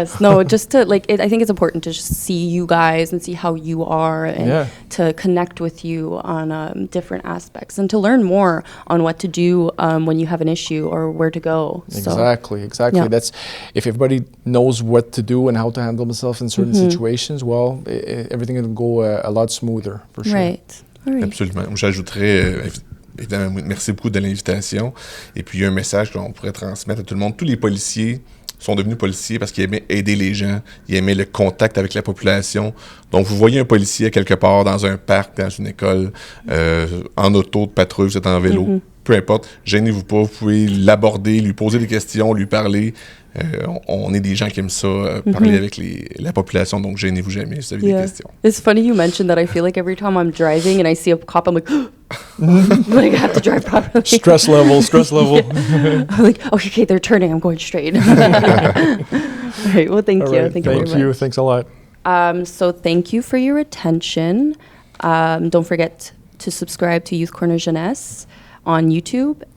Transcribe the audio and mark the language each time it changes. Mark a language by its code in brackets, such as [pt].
[en] No, just to like, I think it's important to just see you guys and see how you are, and to connect with you on different aspects, and to learn more on what to do when you have an issue or where to go. Exactly. Yeah. That's, if everybody knows what to do and how to handle themselves in certain situations, well, everything will go a lot smoother, for sure. Right. [fr] Absolument. J'ajouterais, évidemment, merci beaucoup de l'invitation. Et puis, il y a un message qu'on pourrait transmettre à tout le monde. Tous les policiers sont devenus policiers parce qu'ils aimaient aider les gens, ils aimaient le contact avec la population. Donc, vous voyez un policier quelque part dans un parc, dans une école, en auto de patrouille, vous êtes en vélo, peu importe, gênez-vous pas, vous pouvez l'aborder, lui poser des questions, lui parler. On est des gens qui aiment ça, parler avec la population, donc gênez-vous jamais si vous avez des questions. [en] It's funny you mentioned that. I feel like every time I'm driving and I see a cop, I'm like, like I have to drive properly. Stress level. I'm like, okay, they're turning, I'm going straight. All right, well, thank you. Right, thank you very much. Thank you, thanks a lot. So thank you for your attention. Don't forget to subscribe to Youth Korner Jeunesse on YouTube.